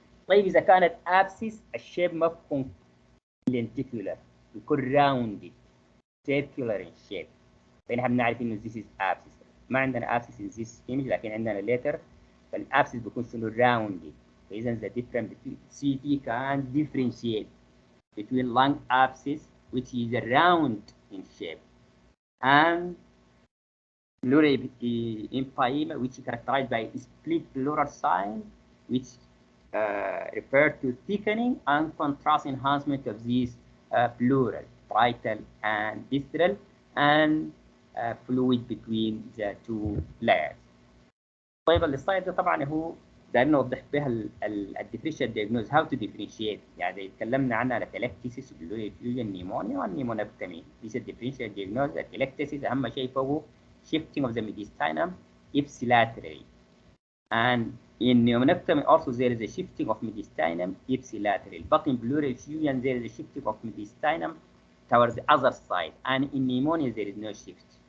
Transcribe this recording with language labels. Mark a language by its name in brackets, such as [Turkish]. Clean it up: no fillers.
[Arabic] طيب إذا كانت abscess الشيب ما بيكون lenticular بيكون [English] rounded circular in shape. [Arabic] فنحن بنعرف إنه [English] this is abscess. [Arabic] ما عندنا [English] abscess in this image [Arabic] لكن عندنا [English] later فالabscess بيكون rounded. فإذا the difference between CT can differentiate between lung abscess which is round in shape and pleural empyema which is characterized by split pleural sign which refer to thickening and contrast enhancement of these pleural, parietal and visceral and fluid between the two layers. [Arabic] طيب السلايد ده طبعا هو دايرين نوضح بها الديفرنشال دياجنوز [English] How to differentiate. [Arabic] يعني تكلمنا عنها الاتلكتيسيس بلورال افيوجن نيمونيا والنيمونكتومي. دي الديفرنشال دياجنوز. الاتلكتيسيس اهم شيء فوقه [English] shifting of the mediastinum ipsilaterally and in pneumonectomy also there is a shifting of mediastinum ipsilaterally, but in pleural effusion there is a shifting of mediastinum towards the other side, and in pneumonia there is no shift.